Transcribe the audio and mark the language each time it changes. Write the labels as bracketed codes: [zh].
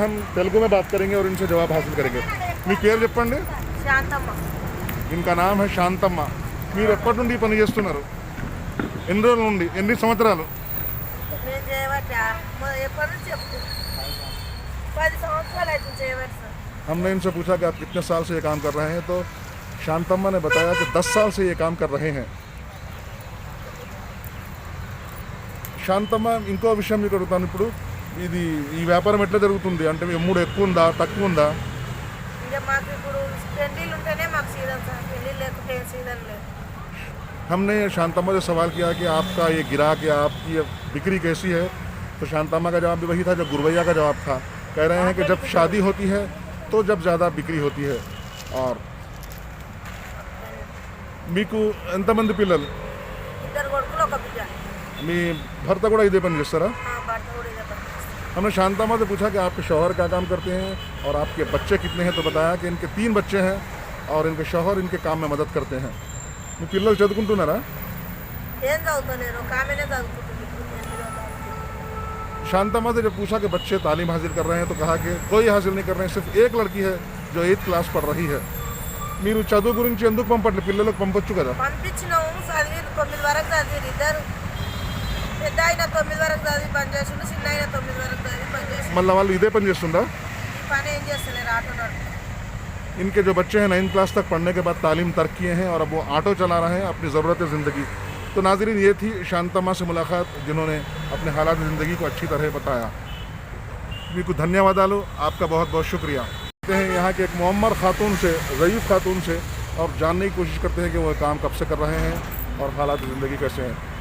[hi] हम तेलुगु में बात करेंगे और इनसे जवाब हासिल करेंगे. [te] మీ పేరు చెప్పండి. శాంతమ్మ. [hi] इनका नाम है శాంతమ్మ. [te] మీరు ఎప్పటి నుండి పని చేస్తున్నారు? ఎన్ని రోజుల నుండి, ఎన్ని సంవత్సరాలు? నేను చేయవచ్చా ఎప్పటి నుంచి చెప్తు 10 సంవత్సరాలు అయితే చేయవచ్చు. [hi] हमने इनसे पूछा कि आप कितने साल से ये काम कर रहे हैं, तो శాంతమ్మ ने बताया कि 10 साल से ये काम कर रहे हैं. [te] శాంతమ్మ, ఇంకో విషయం మీకు అడుగుతాను. ఇప్పుడు ఇది ఈ వ్యాపారం ఎట్లా జరుగుతుంది? అంటే మీ అమ్ముడు ఎక్కువ ఉందా, తక్కువ ఉందా? ఇంకా మాకు ఇప్పుడు పెళ్ళిళ్ళు ఉంటేనే మాకు సీజన్ సార్, పెళ్ళిళ్ళు లేకుంటే సీజన్ లేదు. [hi] हमने शांतम्मा से सवाल किया कि आपका ये गिराक या आपकी ये बिक्री कैसी है, तो शांतम्मा का जवाब भी वही था जो गुरवैया का जवाब था. कह रहे हैं कि जब शादी होती है तो जब ज़्यादा बिक्री होती है. और [te] మీకు ఎంతమంది పిల్లలు? 2 కొడుకులు 1 బిడ్డ. మీ భర్త కూడా ఇదే పని చేస్తారా? భర్త కూడా ఇదే పని చేస్తారు. [hi] हमने शांतम्मा से पूछा कि आपके शौहर क्या काम करते हैं और आपके बच्चे कितने हैं, तो बताया कि इनके 3 बच्चे हैं और इनके शौहर इनके काम में मदद करते हैं. [te] మీ పిల్లలు చదువుకుంటున్నారా? ఏం చదువుతలేరు, కామెనే చదువుకుంటుంది. [hi] शांतम्मा से जब पूछा कि बच्चे तालीम हासिल कर रहे हैं, तो कहा कि कोई हासिल नहीं कर रहे हैं, सिर्फ एक लड़की है जो 8th क्लास पढ़ रही है. [te] మీరు చదువు గురించి ఎందుకు పంపట్లేదు? పిల్లలకు పంపొచ్చు కదా. పంపించినాము, చదివి 9 వరకు చదివి ఇద్దరు. పెద్ద ఆయన 9 వరకు చదివి పని చేస్తుండే, చిన్న ఆయన 9 వరకు చదివి పని చేస్తుండే. మళ్ళీ వాళ్ళు ఇదే పని చేస్తుందా? ఈ పని ఏం చేస్తలేరు, ఆటో నడుపు. [hi] इनके जो बच्चे हैं 9th क्लास तक पढ़ने के बाद तालीम तर्क किए हैं और अब वो ऑटो चला रहे हैं अपनी ज़रूरत ज़िंदगी. तो नाज़रीन, ये थी शांतम्मा से मुलाकात, जिन्होंने अपने हालात ज़िंदगी को अच्छी तरह बताया. [te] మీకు ధన్యవాదాలు. [hi] आपका बहुत बहुत शुक्रिया. हैं यहाँ के एक मुअम्मर खातून से, ज़ईफ़ खातून से, और जानने की कोशिश करते हैं कि वो काम कब से कर रहे हैं और हालात ज़िंदगी कैसे हैं.